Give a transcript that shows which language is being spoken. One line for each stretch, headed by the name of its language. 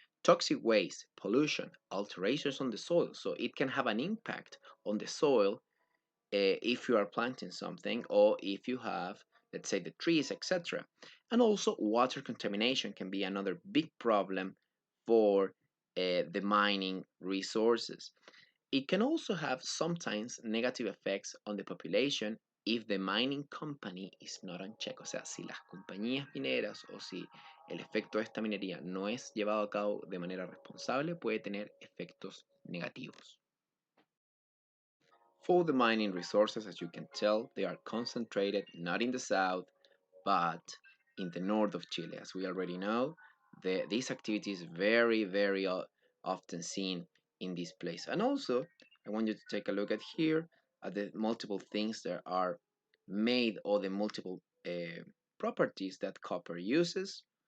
English: Toxic waste, pollution, alterations on the soil. So it can have an impact on the soil if you are planting something, or if you have, let's say, the trees, etc. And also water contamination can be another big problem for the mining resources. It can also have sometimes negative effects on the population if the mining company is not on check.
Spanish: O sea, si las compañías mineras o si el efecto de esta minería no es llevado a cabo de manera responsable, puede tener efectos negativos.
English: For the mining resources, as you can tell, they are concentrated not in the south, but in the north of Chile. As we already know, this activity is very, very often seen in this place. And also, I want you to take a look at here at the multiple things that are made, or the multiple properties that copper uses.